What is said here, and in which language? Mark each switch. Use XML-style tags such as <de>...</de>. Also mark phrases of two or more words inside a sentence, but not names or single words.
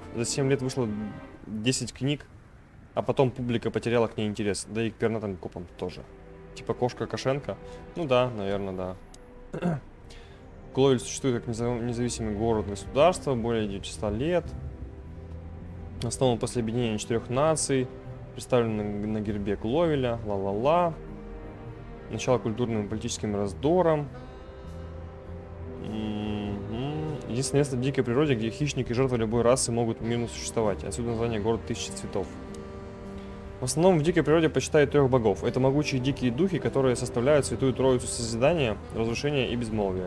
<ru>За 7 лет вышло 10 книг, а потом публика потеряла к ней интерес. Да и к пернатым копам тоже. Типа кошка Кашенко? Ну да, наверное, да. Кловель существует как независимый город-государство более 900 лет. Основан после объединения 4 наций. Представлен на гербе Кловеля. Ла-ла-ла. Начало культурным и политическим раздорам. Единственное место в дикой природе, где хищники и жертвы любой расы могут мирно существовать. Отсюда название город тысячи цветов. В основном в дикой природе почитают 3 богов. Это могучие дикие духи, которые составляют святую троицу созидания, разрушения и безмолвия.</ru>